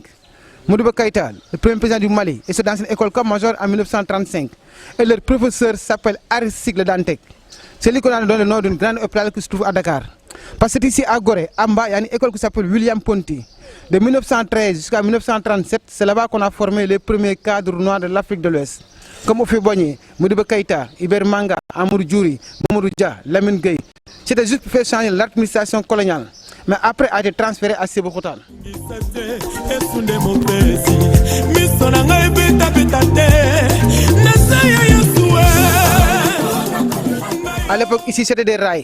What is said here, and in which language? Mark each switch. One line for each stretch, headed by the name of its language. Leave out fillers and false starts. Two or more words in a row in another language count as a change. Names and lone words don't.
French: Modibo Keïta, le premier président du Mali, et c'est dans cette école comme major en 1935. Et leur professeur s'appelle Aristide Le Dantec. C'est lui qu'on a donné le nom d'une grande hôpital qui se trouve à Dakar. Parce que ici à Gorée, en bas, il y a une école qui s'appelle William Ponty. De 1913 jusqu'à 1937, c'est là-bas qu'on a formé les premiers cadres noirs de l'Afrique de l'Ouest. Comme Ophé Boigné, Modibo Keïta, Iber Manga, Amadou Djouri, Mamadou Dia, Lamine Gueye. C'était juste pour faire changer l'administration coloniale. Mais après, a été transféré à Sébikotane. À l'époque, ici, c'était des rails.